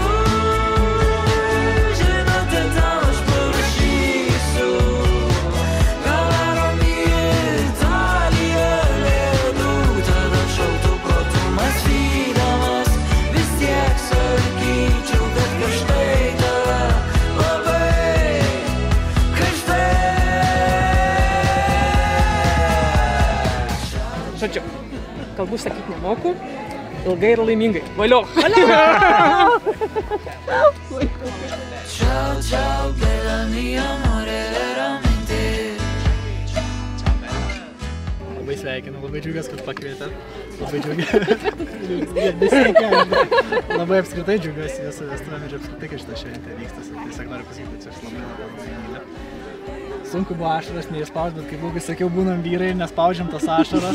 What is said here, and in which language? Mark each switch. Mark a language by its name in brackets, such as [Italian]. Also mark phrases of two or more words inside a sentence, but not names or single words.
[Lithuanian] Žinote, tau aš parašysiu, gal varom į Italiją ledų, tada šaltų protų mąstydamas vis tiek sakyčiau, kad karštai tave, labai karštai. kalbų sakyti nemoku. Ilgai ir laimingai. Valio! [Italian] Ciao, ciao, bella mia amore, veramente. [Lithuanian] Labai sveikinu, labai džiugiuosi, kad pakvietė. Labai Labai apskritai džiugiuosi jūsų vestuvėm ir apskritai, kad šitą šventę vyksta. Tiesiog noriu pasakyti, kad aš labai myliu. Sunku buvo ašaras neišspaust, bet kaip Lukai sakiau, būnam vyrai ir nespaudžiam tas ašaras.